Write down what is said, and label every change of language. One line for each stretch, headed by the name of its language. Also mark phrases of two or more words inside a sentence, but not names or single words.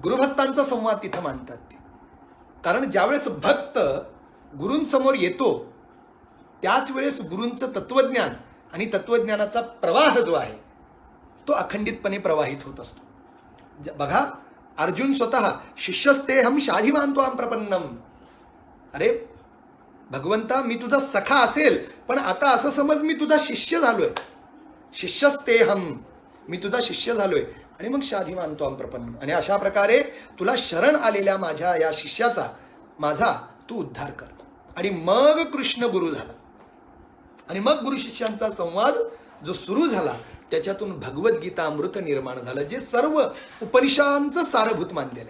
Marathi: गुरुभक्तांचा संवाद तिथं मांडतात ते. कारण ज्यावेळेस भक्त गुरूंसमोर येतो त्याच वेळेस गुरूंचं तत्वज्ञान आणि तत्वज्ञानाचा प्रवाह जो आहे तो अखंडितपणे प्रवाहित होत असतो. बघा, अर्जुन स्वतः
Sanskrit: शिष्यस्तेहम शाधिमान् त्वां प्रपन्नम.
Marathi: अरे भगवंता, मी तुझा सखा असेल, पण आता असं समज मी तुझा शिष्य झालोय.
Sanskrit: शिष्यस्तेहम,
Marathi: मी तुझा शिष्य झालोय. आणि मग
Sanskrit: शाधिमान् त्वां प्रपन्नम,
Marathi: आणि अशा प्रकारे तुला शरण आलेल्या माझ्या या शिष्याचा माझा तू उद्धार कर. आणि मग कृष्ण गुरु झाला. आणि मग गुरु शिष्यांचा संवाद जो सुरू झाला त्याच्यातून भगवद्गीता अमृत निर्माण झालं, जे सर्व उपनिषदांचं सारभूत मानलेलं आहे.